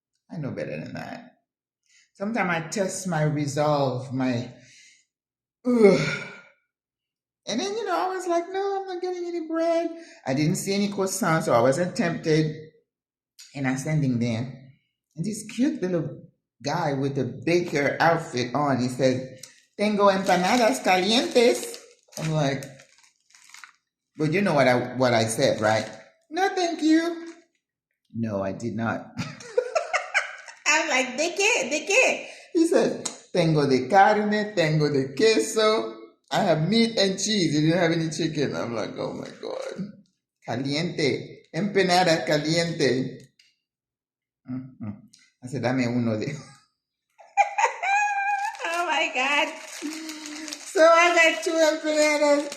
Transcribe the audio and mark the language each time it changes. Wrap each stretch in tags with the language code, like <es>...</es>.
<en>I know better than that. Sometimes I test my resolve, And then, I was like, no, I'm not getting any bread. I didn't see any croissant, so I wasn't tempted. And I'm standing there. And this cute little guy with the baker outfit on, he said,</en> <es>Tengo empanadas calientes.</es> <en>I'm like, but you know what I said, right? No, thank you. No, I did not. I'm like,</en> <es>¿de qué? ¿De qué?</es> <en>He said,</en> <es>tengo de carne, tengo de queso.</es> <en>I have meat and cheese. He didn't have any chicken. I'm like, oh my God.</en> <es>Caliente. Empanada caliente.</es> <en>I said,</en> <es>dame uno de.</es> <en>Oh my God. So I got 2 empanadas.</en>